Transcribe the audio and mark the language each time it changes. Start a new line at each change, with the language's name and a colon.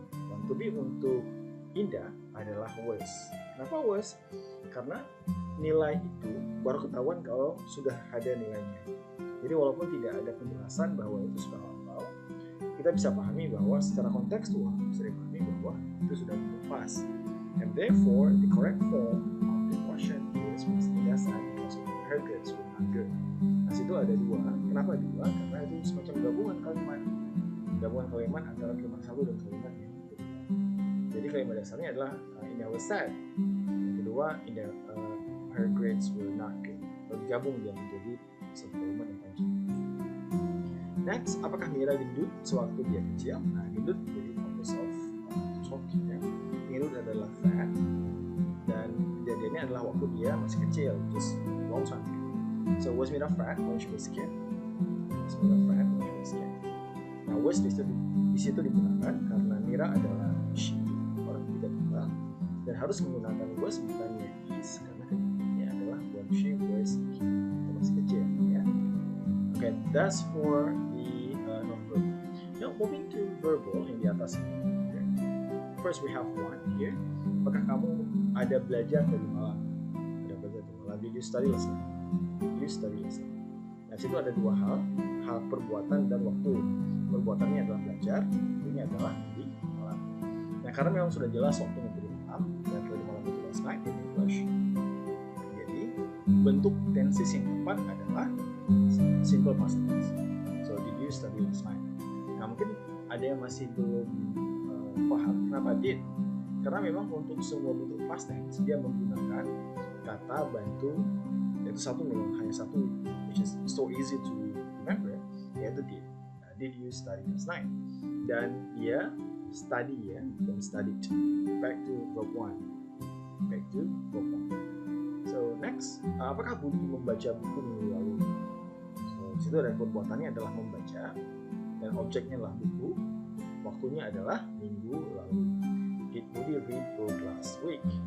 Indonesian: Dan to be untuk Indah adalah was. Kenapa was? Karena nilai itu baru ketahuan kalau sudah ada nilainya. Jadi walaupun tidak ada penjelasan bahwa itu sudah hafal, kita bisa pahami bahwa secara kontekstual bisa dipahami bahwa itu sudah pas.
English: And therefore, the correct form of the question is was Indah sad because her grades were not good.
Indonesian: Nah, situ ada dua. Kenapa dua? Karena itu semacam gabungan kalimat antara kalimat satu dan kalimat yang kedua. Jadi kalimat dasarnya adalah Indah was sad. Yang kedua, her grades were not good. Lalu digabung dia menjadi satu kalimat yang panjang. Next, apakah Mira gendut sewaktu dia kecil? Nah, gendut menjadi focus of talking ya. Gendut adalah fat, dan kejadiannya adalah waktu dia masih kecil,
English: just long time ago. So was Mira fat when she was a kid? Was Mira fat when she was a kid?
Indonesian: Nah, was di situ digunakan karena Mira adalah she, orang tidak tunggal, dan harus menggunakan was bukannya is, karena kejadiannya adalah
English: when she was a kid,
Indonesian: masih kecil ya.
English: Okay, that's for the non-verbal. Now moving to verbal
Indonesian: yang di atas ini.
English: Okay. First we have one here.
Indonesian: Apakah kamu ada belajar tadi malam? Ada belajar tadi malam.
English: Did you study last night? Did you study last night?
Indonesian: Nah, situ ada dua hal perbuatan dan waktu. Perbuatannya adalah belajar, waktunya adalah di malam. Nah, karena memang sudah jelas waktunya tadi malam, dan tadi malam itu last night in English. Jadi bentuk tenses yang tepat adalah simple past tense.
English: So did you study last night?
Indonesian: Nah, mungkin ada yang masih belum paham kenapa did. Karena memang untuk semua bentuk past tense dia menggunakan kata bantu, yaitu satu, memang hanya satu,
English: which is so easy to remember,
Indonesian: yaitu did.
English: Nah, did you study last night?
Indonesian: Dan dia study ya, bukan studied.
English: Back to verb 1. Back to verb 1.
Indonesian: So next, apakah Budi membaca buku minggu lalu? So situ ada perbuatannya adalah membaca, dan objeknya adalah buku. Waktunya adalah minggu lalu.
English: Did Budi read book last week?